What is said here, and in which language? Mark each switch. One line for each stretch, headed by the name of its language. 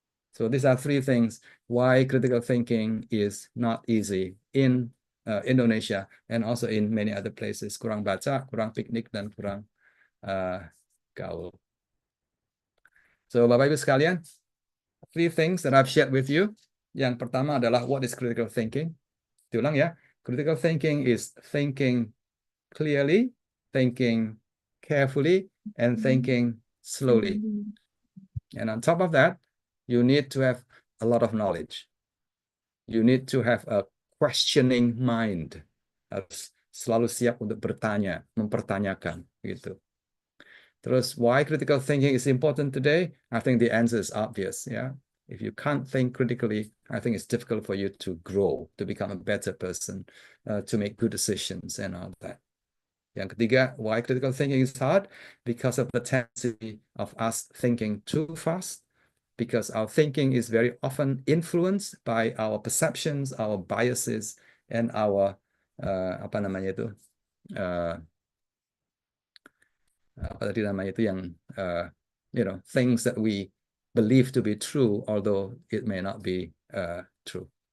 English: So these are 3 things why critical thinking is not easy in Indonesia and also in many other places.
Indonesian: Kurang baca, kurang piknik, dan kurang gaul.
English: So
Indonesian: Bapak Ibu sekalian,
English: 3 things that I've shared with you.
Indonesian: Yang pertama adalah
English: what is critical thinking.
Indonesian: Diulang ya.
English: Critical thinking is thinking clearly, thinking carefully, and thinking slowly. And on top of that, you need to have a lot of knowledge. You need to have a questioning mind.
Indonesian: Harus selalu siap untuk bertanya, mempertanyakan gitu.
English: Terus, why critical thinking is important today? I think the answer is obvious. Yeah, if you can't think critically, I think it's difficult for you to grow, to become a better person, to make good decisions and all that.
Indonesian: Yang ketiga,
English: why critical thinking is hard? Because of the tendency of us thinking too fast, because our thinking is very often influenced by our perceptions, our biases, and our
Indonesian: apa namanya itu apa tadi namanya itu
English: yang things that we believe to be true, although it may not be true.